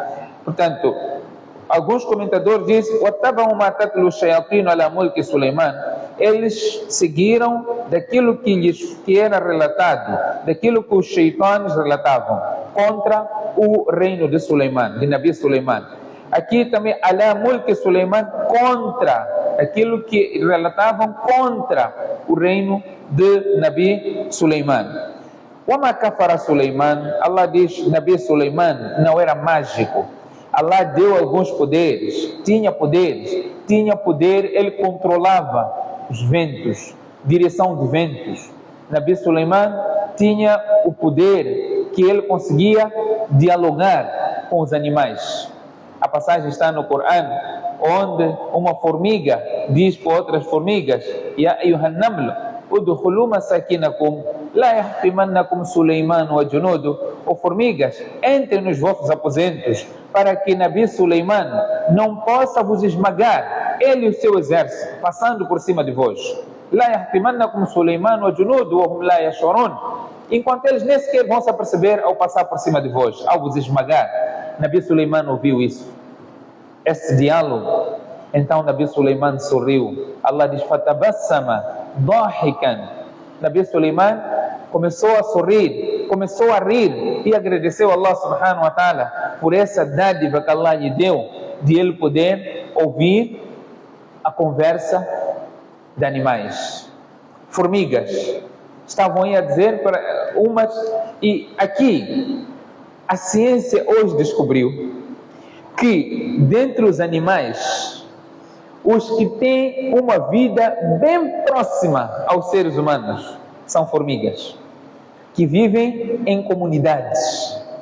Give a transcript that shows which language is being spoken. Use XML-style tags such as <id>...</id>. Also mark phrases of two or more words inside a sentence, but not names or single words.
<pt>Portanto, alguns comentadores dizem:</pt> <ar>وَاتَّبَعُوا مَا تَتْلُو الشَّيَاطِينُ عَلَى مُلْكِ سُلَيْمَانَ.</ar> <pt>Eles seguiram daquilo que era relatado, daquilo que os sheitanes relatavam contra o reino de Suleiman, de Nabi Suleiman. Aqui também</pt> <ar>على ملك</ar> <pt>Suleiman, contra aquilo que relatavam contra o reino de Nabi Suleiman.</pt> <ar>وَمَا كَفَرَ</ar> <pt>Suleiman. Allah diz: Nabi Suleiman não era mágico. Allah deu alguns poderes, tinha poder, ele controlava os ventos, direção de ventos. Nabi Suleiman tinha o poder que ele conseguia dialogar com os animais. A passagem está no Corão, onde uma formiga diz para outras formigas:</pt> <ar>يا أيها النمل ادخلوا مساكنكم لا يحطمنكم سليمان وجنوده</ar> <pt>ou formigas, entrem nos vossos aposentos, para que Nabi Suleiman não possa vos esmagar, ele e o seu exército, passando por cima de vós.</pt> <ar>لا يحطمنكم سليمان وجنوده وهم لا يشعرون.</ar> <pt>Enquanto eles nem sequer vão se aperceber ao passar por cima de vós, ao vos esmagar. Nabi Suleiman ouviu isso, esse diálogo. Então Nabi Suleiman sorriu. Allah diz:</pt> <ar>فتبسم ضاحكا.</ar> <pt>Nabi Suleiman começou a sorrir, começou a rir e agradeceu a Allah</pt> <ar>سبحانه وتعالى</ar> <pt>por essa dádiva que Allah lhe deu, de ele poder ouvir a conversa de animais. Formigas estavam aí a dizer para umas, e aqui a ciência hoje descobriu que dentre os animais, os que têm uma vida bem próxima aos seres humanos são formigas, que vivem em comunidades.</pt>